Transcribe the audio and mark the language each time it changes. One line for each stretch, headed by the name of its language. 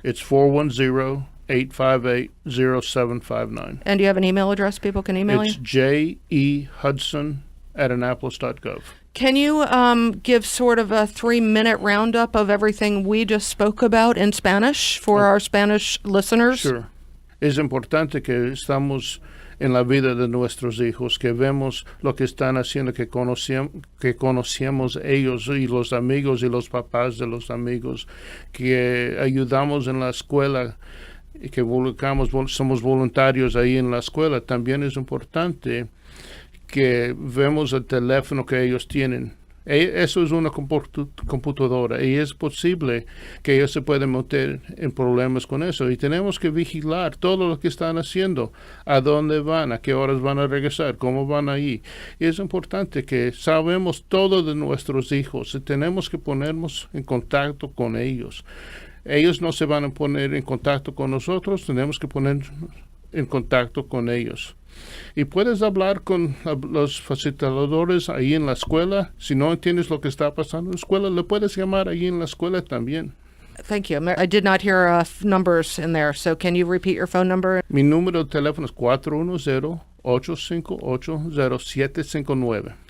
English: It's 410-858-0759. And do you have an email address people can email you? It's jehudson@annapolis.gov. Can you give sort of a 3-minute roundup of everything we just spoke about in Spanish for our Spanish listeners? Sure.
Spanish: Es importante que estamos en la vida de nuestros hijos, que vemos lo que están haciendo, que conocemos ellos y los amigos y los papás de los amigos, que ayudamos en la escuela y que somos voluntarios ahí en la escuela. También es importante que vemos el teléfono que ellos tienen. Eso es una computadora y es posible que ellos se puedan meter en problemas con eso y tenemos que vigilar todo lo que están haciendo, a dónde van, a qué horas van a regresar, cómo van ahí. Y es importante que sabemos todo de nuestros hijos y tenemos que ponernos en contacto con ellos. Ellos no se van a poner en contacto con nosotros, tenemos que ponernos en contacto con ellos. Y puedes hablar con los facilitadores ahí en la escuela. Si no entiendes lo que está pasando en la escuela, le puedes llamar ahí en la escuela también.
English: Thank you. I did not hear numbers in there, so can you repeat your phone number?
Spanish: Mi número de teléfono es 410-858-0759.